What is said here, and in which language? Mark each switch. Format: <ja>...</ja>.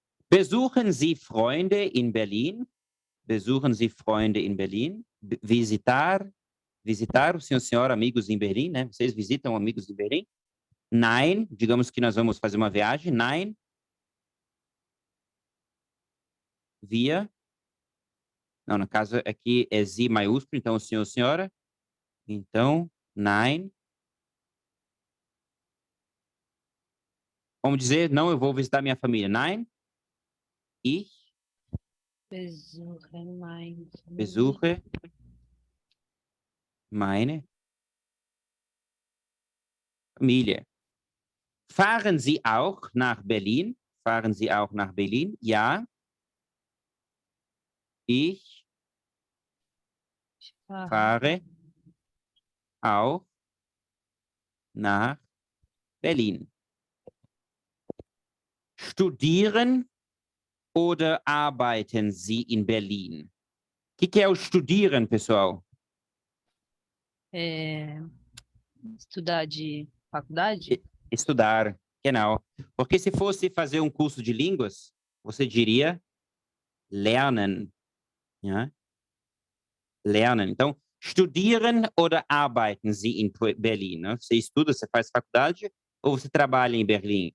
<de>Besuchen Sie Freunde in Berlin? Besuchen Sie Freunde in Berlin?</de> <pt>Visitar o senhor, senhora, amigos em Berlim, né? Vocês visitam amigos em Berlim? Nein, digamos que nós vamos fazer uma viagem. Nein. Wir. Não, no caso aqui é Sie maiúsculo, então o senhor, senhora. Então, nein. Vamos dizer, não, eu vou visitar minha família.</pt> <de>Nein. Ich Besuche meine besuche meine Familie. Fahren Sie auch nach Berlin? Fahren Sie auch nach Berlin? Ja. Ich fahre auch nach Berlin. Studieren oder arbeiten Sie in Berlin?</de> <pt>O que é o studieren, pessoal? Estudar de faculdade? Estudar, genau. Porque se fosse fazer um curso de línguas, você diria lernen.</pt> <de>Ja? Lernen. Então, studieren oder arbeiten Sie in Berlin?</de> <pt>Né? Você estuda, você faz faculdade ou você trabalha em Berlim?</pt>